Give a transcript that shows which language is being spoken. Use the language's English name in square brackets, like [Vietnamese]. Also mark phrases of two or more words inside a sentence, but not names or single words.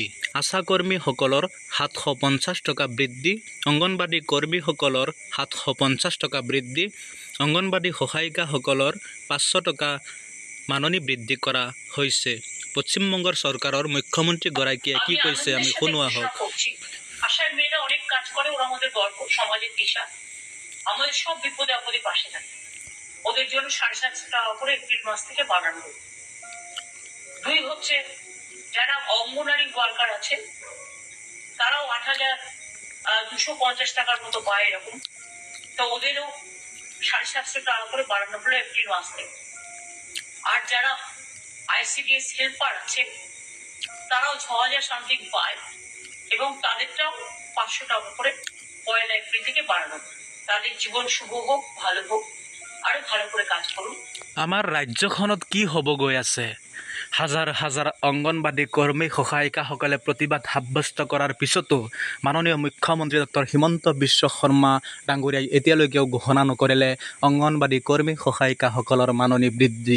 [Assamese] আশা কৰ্মীসকলৰ 750 টকা বৃদ্ধি, অংগনবাদী কৰ্মীসকলৰ 750 টকা বৃদ্ধি, অংগনবাদী সহায়িকাসকলৰ 500 টকা মাননি বৃদ্ধি কৰা হৈছে। পশ্চিমবংগৰ চৰকাৰৰ মুখ্যমন্ত্ৰীগৰাকীয়ে কি কৈছে আমি শুনোৱা হোক। [Bangla] আশার মেয়েরা অনেক কাজ করে, ওরা আমাদের গর্ব, সমাজের দিশা, আমাদের সব বিপদে আপদে পাশে থাকে। ওদের জন্য 750 টাকা করে এপ্রিল মাস থেকে বাড়ানো হবে। 2 হচ্ছে যারা অঙ্গনারী ওয়ার্কার আছে তারাও 8,250 টাকার মতো পায় এরকম, তো ওদেরও 750 টাকা করে বাড়ানো হলো এপ্রিল মাস থেকে। আর যারা ICDS হেল্পার আছে তারাও 6,000 সামথিং পায় এবং তাদেরটাও 500 টাকা করে 1 এপ্রিল থেকে বাড়ানো। তাদের জীবন শুভ হোক, ভালো হোক, আরো ভালো করে কাজ করুন। [Assamese] আমাৰ ৰাজ্যখনত কি হ'ব গৈ আছে? হাজাৰ হাজাৰ অংগনবাদী কৰ্মী, সহায়িকাসকলে প্ৰতিবাদ সাব্যস্ত কৰাৰ পিছতো মাননীয় মুখ্যমন্ত্ৰী ডক্টৰ হিমন্ত বিশ্ব শৰ্মা ডাঙৰীয়াই এতিয়ালৈকেও ঘোষণা নকৰিলে অংগনবাদী কৰ্মী, সহায়িকাসকলৰ মাননি বৃদ্ধি।